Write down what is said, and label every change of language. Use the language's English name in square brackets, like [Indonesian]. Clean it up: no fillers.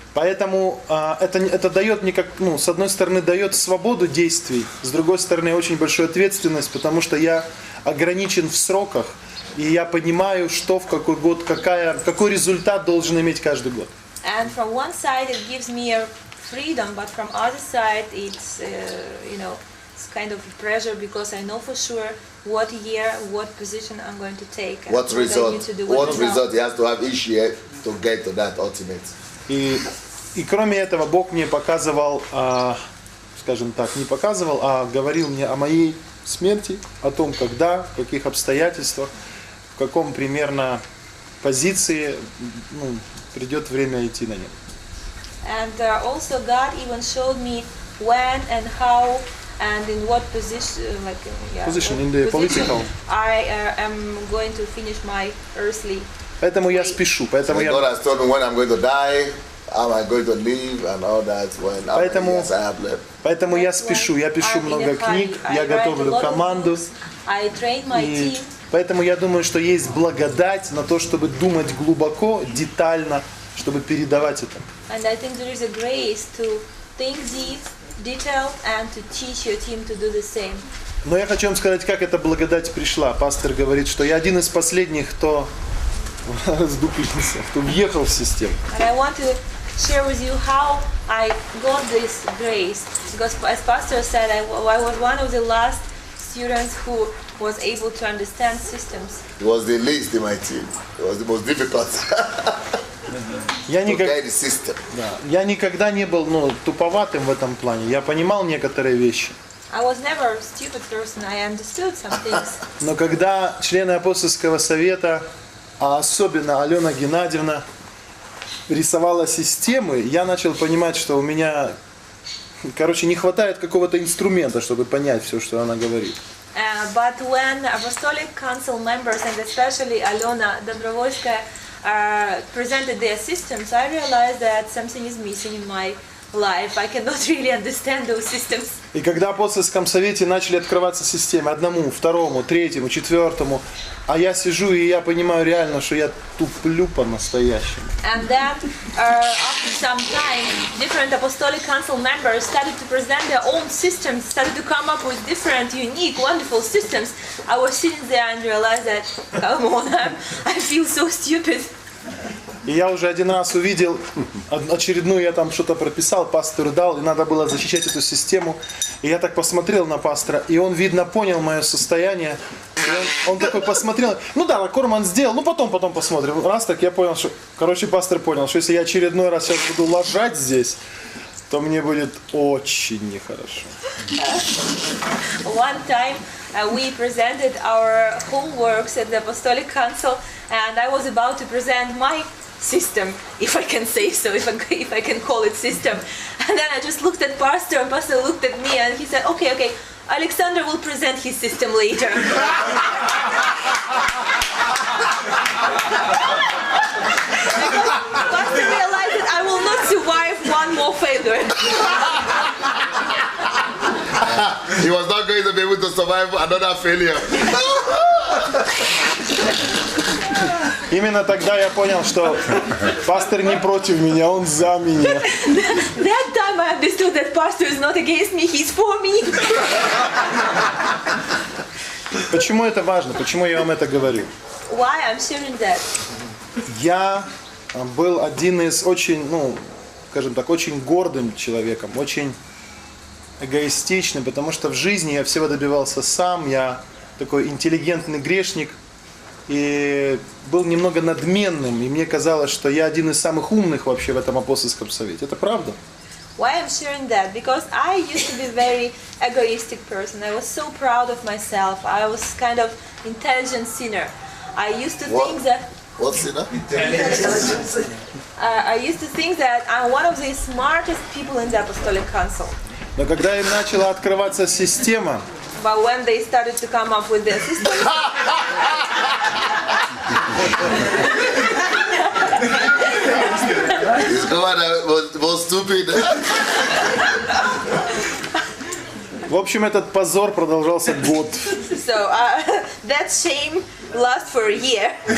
[Russian] Поэтому это дает мне, с одной стороны, дает свободу действий, с другой стороны, очень большую ответственность, потому что я ограничен в сроках, и я понимаю, что в какой год, какой результат должен иметь каждый год. [English] And from one side it gives me a freedom, but from other side it's it's kind of a pressure because I know for sure what year, what position I'm going to take. And What result? I need to do What with result he has to have each year to get to that ultimate. [Russian] И кроме этого Бог мне показывал, скажем так, не показывал, а говорил мне о моей смерти, о том, когда, в каких обстоятельствах, в каком примерно позиции придет время идти на небо. [English] And also God even showed me when and how and in what position, Position in the political. I am going to finish my earthly. [Russian] Поэтому я спешу, поэтому [English] So [Russian] я. [English] God has told me when I'm going to die, how I'm going to live, and all that. When years I have left. [Russian] Поэтому я спешу, я пишу много книг, я готовлю команду. [English] I train my [Russian] И [English] team. [Russian] поэтому я думаю, что есть благодать на то, чтобы думать глубоко, детально, чтобы передавать это. [English] And I think there is a grace to think deep, detailed, and to teach your team to do the same. [Russian] Но я хочу вам сказать, как эта благодать пришла. Пастор говорит, что я один из последних, кто раздуплился, кто въехал в систему. [English] And I want to share with you how I got this grace. Because as Pastor said, I was one of the last students who was able to understand systems. It was the least in my team. It was the most difficult. [Russian] Я [English] to get the system. [Russian] Я никогда не был туповатым в этом плане. Я понимал некоторые вещи. [English] I was never a stupid person. I understood some things. [Russian] Но когда члены апостольского совета, а особенно Алена Геннадьевна, рисовала системы, я начал понимать, что у меня, не хватает какого-то инструмента, чтобы понять все, что она говорит. [English] But when Apostolic Council members, and especially Alena Dobrovolskaya, presented their systems, I realized that something is missing in my life. I cannot really understand those systems. [Russian] И когда в апостольском совете начали открываться системы, одному, второму, третьему, четвертому, а я сижу и я понимаю реально, что я туплю по-настоящему. [English] And then, after some time, different Apostolic Council members started to present their own systems, started to come up with different, unique, wonderful systems. I was sitting there and realized that, come on, I feel so stupid. [Russian] И я уже один раз увидел очередную, я там что-то прописал, пастору дал, и надо было защищать эту систему. И я так посмотрел на пастора, и он, видно, понял мое состояние. И он такой посмотрел, ну да, Корман сделал, ну потом посмотрим. Раз так я понял, что, короче, пастор понял, что если я очередной раз сейчас буду ложать здесь, то мне будет очень нехорошо. [English] One time we presented our homeworks at the Apostolic Council, and I was about to present my system, if I can say so, if I can call it system. And then I just looked at Pastor, and Pastor looked at me, and he said, okay, Alexander will present his system later. Pastor realized that I will not survive one more failure. He was not going to be able to survive another failure. [Russian] Именно тогда я понял, что пастор не против меня, он за меня. [English] That time I understood that pastor is not against me, he's for me. [Russian] Почему это важно? Почему я вам это говорю? [English] Why I'm sharing that? [Russian] Я был один из очень, скажем так, очень гордым человеком, очень эгоистичным, потому что в жизни я всего добивался сам, я такой интеллигентный грешник и был немного надменным, и мне казалось, что я один из самых умных вообще в этом апостольском совете. Это правда? [English] Why I'm sharing that? Because I used to be a very egoistic person. I was so proud of myself. I was kind of intelligent sinner. I used to think that... What sinner? I used to think that I'm one of the smartest people in the Apostolic Council. [Russian] Но когда им начала открываться система, [English] But when they started to come up with their system, This woman was stupid. [Russian] в общем, этот позор продолжался год. [English] so that shame lasts for a year.